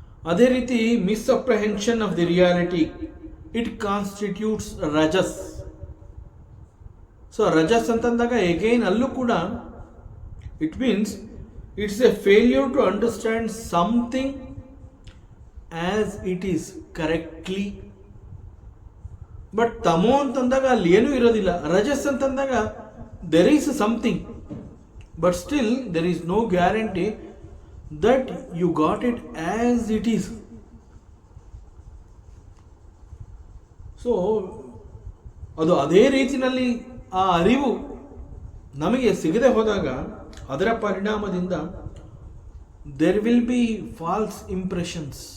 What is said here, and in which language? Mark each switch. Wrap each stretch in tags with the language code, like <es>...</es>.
<kn>ಅದೇ ರೀತಿ</kn> <en>Misapprehension of the reality, it constitutes rajas. So</en> <kn>ರಜಸ್ ಅಂತಂದಾಗ</kn> <en>again</en> <kn>ಅಲ್ಲೂ ಕೂಡ</kn> <en>It means it's a failure to understand something as it is correctly.</en> <kn>But ತಮೋ ಅಂತಂದಾಗ ಅಲ್ಲಿ ಏನೂ ಇರೋದಿಲ್ಲ. ರಜಸ್ ಅಂತಂದಾಗ</kn> <en>there is something, but still there is no guarantee that you got it as it is.</en> <kn>So ಅದು ಅದೇ ರೀತಿಯಲ್ಲಿ ಆ ಅರಿವು ನಮಗೆ ಸಿಗದೆ ಹೋದಾಗ ಅದರ ಪರಿಣಾಮದಿಂದ</kn> <en>there will be false impressions.</en>